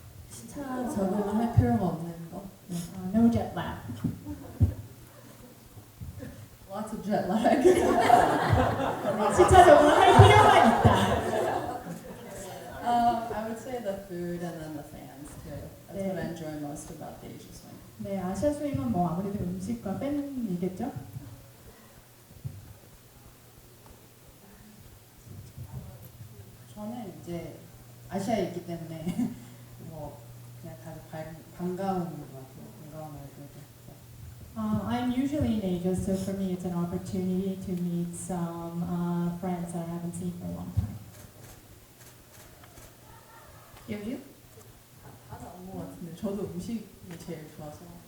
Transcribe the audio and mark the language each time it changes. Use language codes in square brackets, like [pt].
[ko] 시차 적응을 할 필요가 없는 거. [en] No jet lag. Lots of jet lag. [ko] 시차 적응을 할 필요가 있다. [en] I would say the food and then the fans too. That's what I enjoy most about the Asia swing. [ko] 네, 아시아 스윙은 뭐 아무래도 음식과 팬이겠죠? 저는 이제 아시아에 있기 때문에 뭐 그냥 다들 반가운 것 같아요. 반가운 얼굴들. [en] I'm usually in Asia, so for me it's an opportunity to meet some friends that I haven't seen for a long time. Hyo Joo? [ko] 하나 없는 것 같은데 저도 음식이 제일 좋아서.